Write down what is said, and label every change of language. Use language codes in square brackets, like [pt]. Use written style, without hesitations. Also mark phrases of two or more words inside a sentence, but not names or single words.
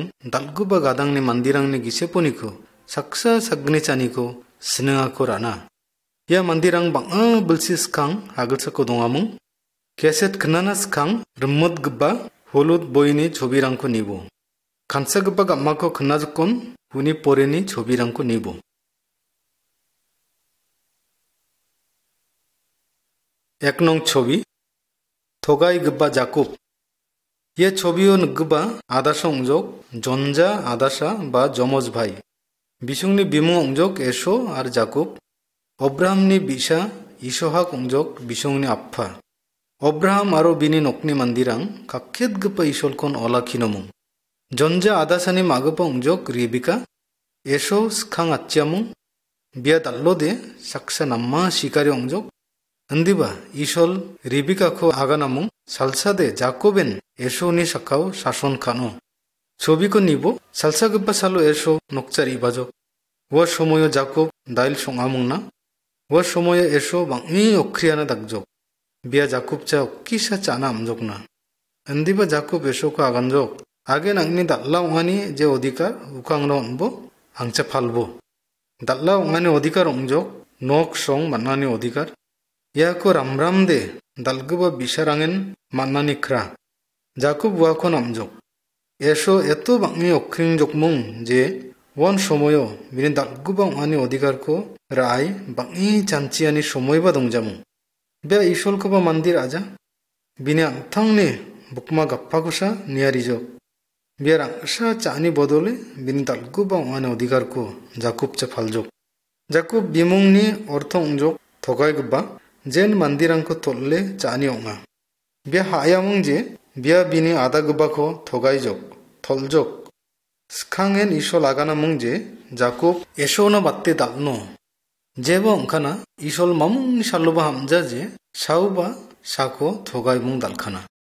[grt] dalguba gadangni mandirangni giseponiko saksa sagni chaniko sinengako rana ya mandirang banga bulsi skang hagelsako dongamung keset knana skang rummot gba holud boyni chobirangko nibo kansa gba gammako knajukon huni poreni chobirangko nibo এক নং ছবি থগাই গব্বা জাকুব ইয়ে ছবিও নগ্গবা আদাসা অংজক জনজা আদাসা বা যমজ ভাই বিসুংনি বিমু অংজক এসো আর জাকুব অব্রাহামনি বিসা ইসহাক অংজক বিসুংনি আফফা অব্রাহাম আরো বিনি নকনি মান্দিরাং কাক্ষেত গব্বা ইসলকন অলাখিনমুং জনজা আদাসানি মাগপা অংজক রেবিকা এসো স্খাং আচ্চামুং বিয়া দাল্লোদে সাকসা নাম্মা শিকারি অংজক Andiba ishol Rebika ko aganamung salsade Jacoben esho ni sakao sason kano. Chobi ko nibo salsa gubba salo esho nokchar ibajok. Wa somoyo Jacob dail songamung na. Wa somoyo esho bangi okriana dagjok. Bia Jacob cha okkisa chana amjok na. Andiba Jacob esho ko aganjok. Age nangni dalla ongani je odikar ukangno onbo angcha falbo. Dalla ongani odikar ongjok nok song manani odikar. ইয়াকো রামরাম দে দালগুবা বিশারাঙেন মান্নানি খ্রা জাকুব ওয়াখন আমজক এসো এত বাংনি অক্ষিং জকমুং যে ওয়ান সময়ও বিনি দালগুবা আনি অধিকারকো রায় বাংনি চাঞ্চিয়ানি সময়বা দংজামুং বে ইসলকোবা মন্দির আজা বিনি আংথাংনি বুকমা গাপ্পাকুসা নিয়ারিজক বে রাংসা চানি বদলে বিনি দালগুবা আনি অধিকারকো জাকুব চা ফালজক জাকুব বিমুংনি অর্থ অংজক থগাই গব্বা जेन मंदिरंको तोल्ले चानी ओंगा बिया हायामुंग जे बिया बिनी आदा गबाखो थगाइजक थलजक स्खांगेन इशो लागानामुंग जे जाकुब एशोना बात्ते दालनो जेबो ओंखाना इशोल मामुंग शालोबा हामजा जे साउबा साको थगाइमुंग दालखाना